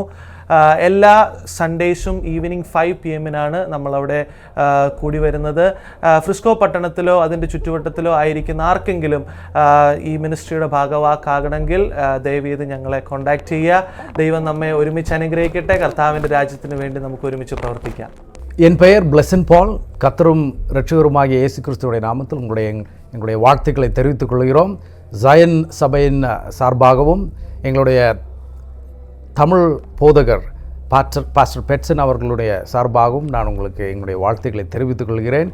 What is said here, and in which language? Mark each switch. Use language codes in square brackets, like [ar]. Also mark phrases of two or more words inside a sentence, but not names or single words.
[ml] എല്ലാ സൺഡേയ്സും ഈവനിങ് 5 PM നമ്മളവിടെ കൂടി വരുന്നത്. ഫ്രിസ്കോ പട്ടണത്തിലോ അതിൻ്റെ ചുറ്റുവട്ടത്തിലോ ആയിരിക്കുന്ന ആർക്കെങ്കിലും ഈ മിനിസ്ട്രിയുടെ ഭാഗവാക്കാകണമെങ്കിൽ ദയവേത് ഞങ്ങളെ കോൺടാക്റ്റ് ചെയ്യുക. ദൈവം നമ്മെ ഒരുമിച്ച് അനുഗ്രഹിക്കട്ടെ. കർത്താവിൻ്റെ രാജ്യത്തിന് വേണ്ടി നമുക്ക് ഒരുമിച്ച് പ്രവർത്തിക്കാം. [ta] என் பெயர் பிளெசன் பால். கர்த்தரும் இரட்சகருமாகிய இயேசு கிறிஸ்துவுடைய நாமத்தில் எங்களுடைய வாழ்த்துக்களை தெரிவித்துக் கொள்கிறோம். ஜயன் சபையின் சார்பாகவும் எங்களுடைய தமிழ் போதகர் பாஸ்டர் பெட்சன் அவர்களுடைய சார்பாகவும் நான் உங்களுக்கு எங்களுடைய வாழ்த்துக்களை தெரிவித்துக் கொள்கிறேன்.